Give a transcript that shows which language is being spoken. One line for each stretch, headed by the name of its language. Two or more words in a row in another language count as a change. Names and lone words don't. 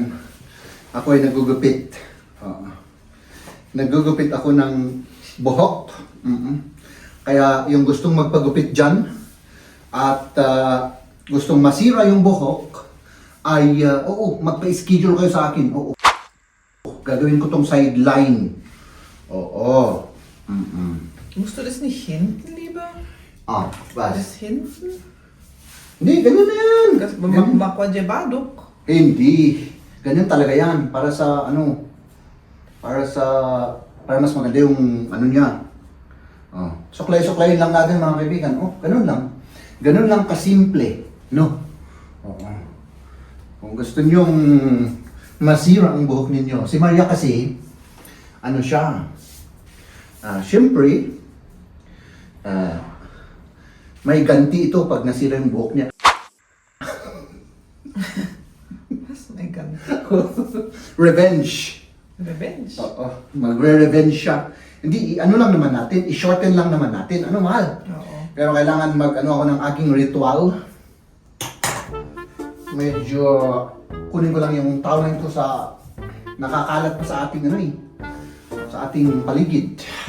Filipino: Ako ay nagugupit. Nagugupit ako ng buhok. Kaya yung gustong magpagupit dyan at gustong masira yung buhok ay magpa-schedule kayo sa akin. Oo. Gagawin ko tong sideline. Oo.
German: Musst du das nicht hinten lieber? Was? Das hinten?
Filipino: Hindi, ganyan na yan. Makwadjebadok. Hindi. Ganyan talaga yan. Para mas maganda yung ano niya. Suklay-suklayin lang natin mga kaibigan. Ganun lang. Ganun lang kasimple. No? Oo. Kung gusto nyong masira ang buhok ninyo. Si Maria kasi, ano siya? Siyempre, may ganti ito pag nasira yung buhok niya.
German: Was? Mein Gott.
Filipino: Revenge. Revenge? Oo. Magre-revenge siya. Hindi, ano lang naman natin, i-shorten lang naman natin. Ano, mahal? Oo. Pero kailangan ako ng aking ritual. Medyo, kunin ko lang yung towel na ito sa, nakakalat pa sa ating sa ating paligid.